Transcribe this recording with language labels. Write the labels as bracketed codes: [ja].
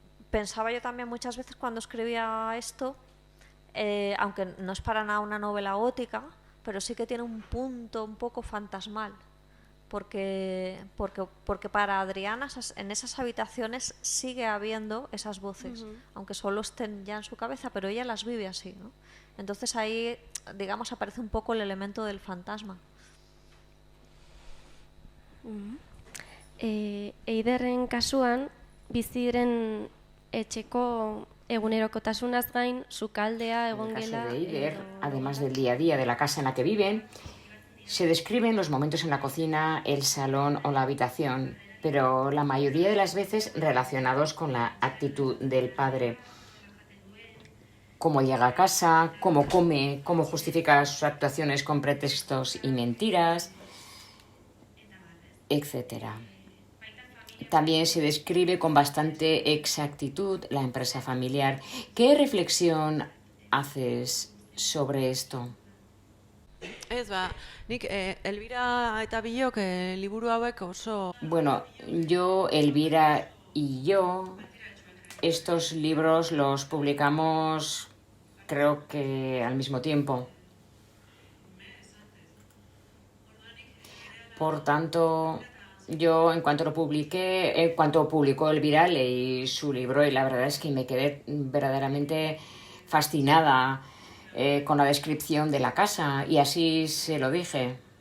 [es] Pensaba yo también muchas veces cuando escribía esto, aunque no es para nada una novela gótica, pero sí que tiene un punto un poco fantasmal, porque para Adriana en esas habitaciones sigue habiendo esas voces, aunque solo estén ya en su cabeza, pero ella las vive así, ¿no? Entonces ahí, digamos, aparece un poco el elemento del fantasma. [eu] Eiderren kasuan, bizi diren etxeko egunerokotasunaz gain, sukaldea, egongela... [es] En el caso de Eider, además del día a día de la casa en la que viven, se describen los momentos en la cocina, el salón o la habitación, pero la mayoría de las veces relacionados con la actitud del padre. Cómo llega a casa, cómo come, cómo justifica sus actuaciones con pretextos y mentiras, etc. También se describe con bastante exactitud la empresa familiar. ¿Qué reflexión haces sobre esto? [eu] Ez nik Elvira eta Bilok liburu hauek oso... [es] Bueno, yo, Elvira y yo, estos libros los publicamos creo que al mismo tiempo. Por tanto, yo en cuanto publicó Elvira, leí su libro y la verdad es que me quedé verdaderamente fascinada con la descripción de la casa, y así se lo dije.